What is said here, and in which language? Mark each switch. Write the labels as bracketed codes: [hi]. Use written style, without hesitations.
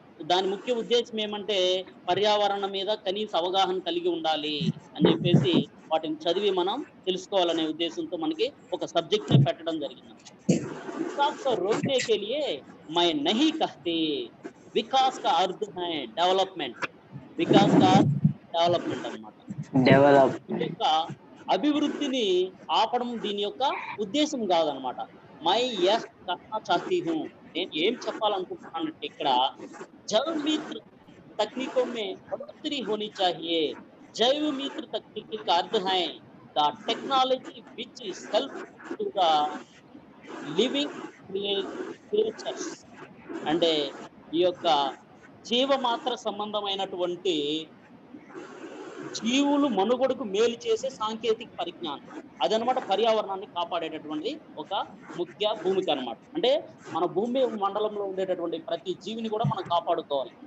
[te] దాని ముఖ్య ఉద్దేశం ఏమంటే పర్యావరణం మీద కనీస అవగాహన కలిగి ఉండాలి అని చెప్పేసి వాటిని చదివి మనం తెలుసుకోవాలనే ఉద్దేశంతో మనకి ఒక సబ్జెక్ట్ నే పెట్టడం జరిగింది. [hi] వికాస్ को रोकने के लिए मैं नहीं कहती. विकास का अर्थ है डेवलपमेंट. विकास का [te] డెవలప్మెంట్ అన్నమాట. దీని యొక్క అభివృద్ధిని ఆపడం దీని యొక్క ఉద్దేశం కాదనమాట. [hi] మై యహ్ కహనా చాహతీ హూ, [te] నేను ఏం చెప్పాలనుకుంటున్నానంటే ఇక్కడ జైవ మిత్ర [hi] तकनीकों में बढ़ोतरी होनी चाहिए. जैव मित्र तकनीकी का अर्थ है [en] The technology which is help to the living creatures. [te] అంటే ఈ యొక్క జీవమాత్ర సంబంధమైనటువంటి జీవులు మనుగడకు మేలు చేసే సాంకేతిక పరిజ్ఞానం అదనమాట పర్యావరణాన్ని కాపాడేటటువంటి ఒక ముఖ్య భూమిక అనమాట. అంటే మన భూమి మండలంలో ఉండేటటువంటి ప్రతి జీవిని కూడా మనం కాపాడుకోవాలి.